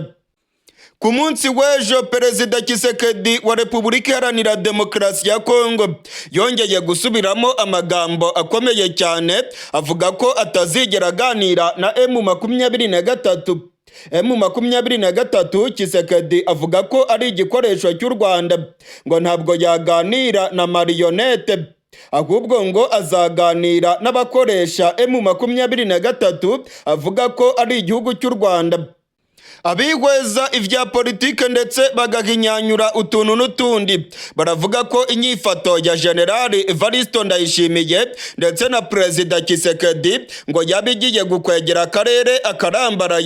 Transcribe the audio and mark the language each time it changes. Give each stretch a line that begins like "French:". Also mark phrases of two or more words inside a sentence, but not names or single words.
Kinyarwanda: Ku munsi w'ejo, Perezida Tshisekedi wa Repubulika Iharanira Demokarasi ya Congo yongeye gusubiramo amagambo akomeye cyane, avuga ko atazigera aganira na M23. M23 Tshisekedi avuga ko ari igikoresho cy'u Rwanda, ngo ntabwo yaganira na marionette, ahubwo ngo azaganira n'abakoresha M23, avuga ko ari igihugu cy'u Rwanda.
Rundi: Abihweza ivya politike ndetse bagahinyanyura utuntu n'utundi baravuga ko inyifato ya Generali Evaristo Ndayishimiye ndetse na Perezida Tshisekedi ngo yabigiye gukwegera akarere akarambaraye.